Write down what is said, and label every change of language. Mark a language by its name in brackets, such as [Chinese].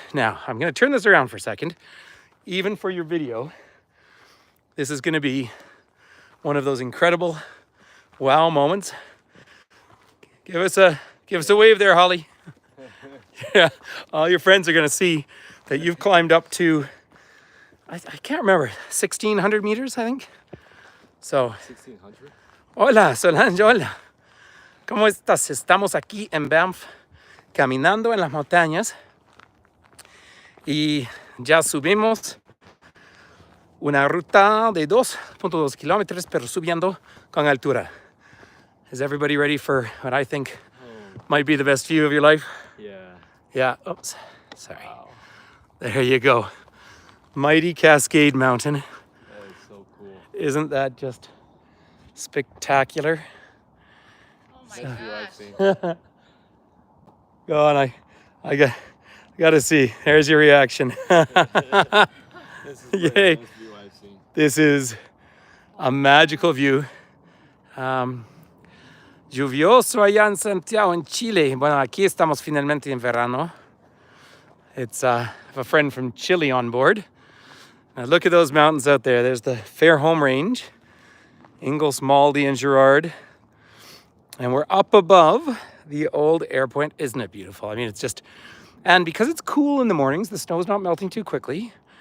[English] Now, I'm going to turn this around for a second. Even for your video, this is going to be one of those incredible wow moments. Give us a wave there, Holly. Yeah, all your friends are going to see that you've climbed up to, I can't remember, 1,600 meters, I think. So, 1600. [Spanish] hola, Solange, hola. ¿Cómo estás? Estamos aquí en Banff, caminando en las montañas. Y ya subimos una ruta de 2.2 kilómetros, pero subiendo con altura. [English] Is everybody ready for what I think might be the best view of your life? Yeah. Yeah, oops, sorry. Wow. There you go. Mighty Cascade Mountain. That is so cool. Isn't that just spectacular? Oh my Best view I've gosh. seen. Go on, I got to see. There's your reaction. This is the Yay. best view I've seen. This is a magical view. [Spanish] Lluvioso allá en Santiago, en Chile. Bueno, aquí estamos finalmente en verano. [English] It's I have a friend from Chile on board. Now look at those mountains out there. There's the Fairholme Range, Ingalls, Maldy, and Girard. And we're up above the old airport. Isn't it beautiful? I mean, it's just, and because it's cool in the mornings, the snow's not melting too quickly.